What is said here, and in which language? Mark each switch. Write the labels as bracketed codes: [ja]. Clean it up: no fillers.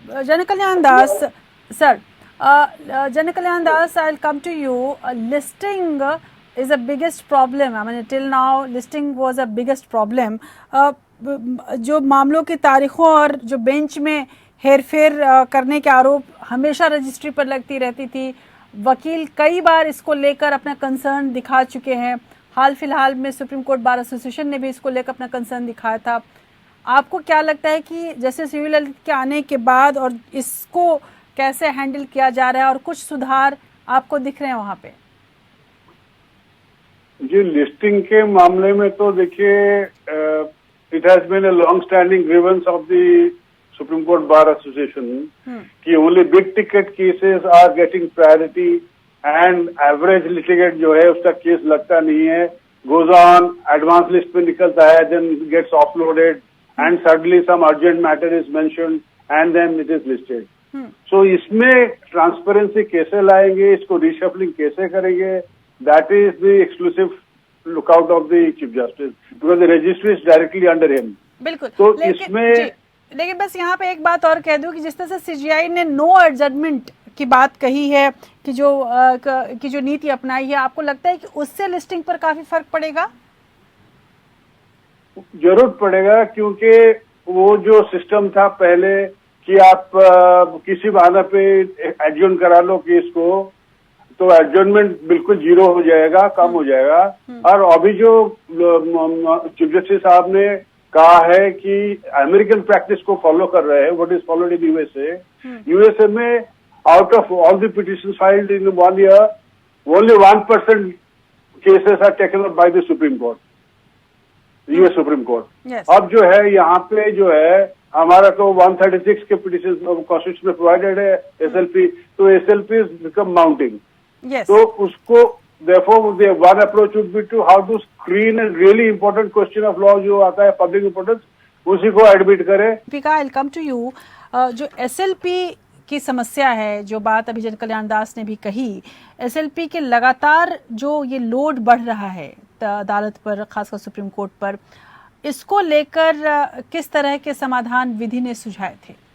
[en] Janakalyan Das, sir, Janakalyan Das, I'll come to you. Listing is the biggest problem. I mean, till now, listing was a biggest problem. [hi] जो मामलों की तारीखों और जो bench में हेरफेर करने के आरोप हमेशा रजिस्ट्री पर लगती रहती थी, वकील कई बार इसको लेकर अपना कंसर्न दिखा चुके हैं. हाल फिलहाल में सुप्रीम कोर्ट बार एसोसिएशन ने भी इसको लेकर अपना कंसर्न दिखाया था. आपको क्या लगता है कि जस्टिस यू ललित के आने के बाद और इसको कैसे हैंडल किया जा रहा है और कुछ सुधार आपको दिख रहे हैं वहाँ पे? जी, लिस्टिंग के मामले में तो देखिए, [en] it has been a long-standing grievance of the Supreme Court Bar Association कि only big ticket cases are getting priority and average litigant [hi] जो है उसका केस लगता नहीं है, [en] goes on, advance list [hi] पे निकलता है, [en] then gets offloaded and suddenly some urgent matter is mentioned and then it is listed. So इसमें transparency [hi] कैसे लाएंगे, इसको [en] reshuffling [hi] कैसे करेंगे, [en] that is the exclusive lookout of the Chief Justice because the registry is directly under him. [hi] बिल्कुल. तो इसमें लेकिन बस यहाँ पे एक बात और कह दूं कि जिस तरह से सीजीआई ने नो एडजमेंट की बात कही है कि जो नीति अपनाई है, आपको लगता है कि उससे लिस्टिंग पर काफी फर्क पड़ेगा? जरूर पड़ेगा, क्योंकि वो जो सिस्टम था पहले कि आप किसी बहाना पे एडजर्न करा लो केस को, तो एडजर्नमेंट बिल्कुल जीरो हो जाएगा, कम हो जाएगा. और अभी जो चीफ जस्टिस साहब ने कहा है कि अमेरिकन प्रैक्टिस को फॉलो कर रहे हैं, [en] What is followed in USA में out of all the petitions filed in 1 year only 1% cases are taken up by the Supreme Court. US Supreme Court. Yes. [hi] अब जो है यहाँ पे जो है हमारा तो 136 के पिटिशन कॉन्स्टिट्यूशन में प्रोवाइडेड है एसएलपी, तो एसएलपी बिकम माउंटिंग। [en] Yes. [hi] तो उसको [en] therefore the one approach would be to how to screen a really important question of law [hi] जो आता है [en] public importance, [hi] उसी को एडमिट करें। [en] Deepika, I will come to you. [hi] जो एसएलपी की समस्या है, जो बात अभी जन कल्याण दास ने भी कही, एसएलपी के लगातार जो ये लोड बढ़ रहा है अदालत पर, खासकर सुप्रीम कोर्ट पर, इसको लेकर किस तरह के समाधान विधि ने सुझाए थे?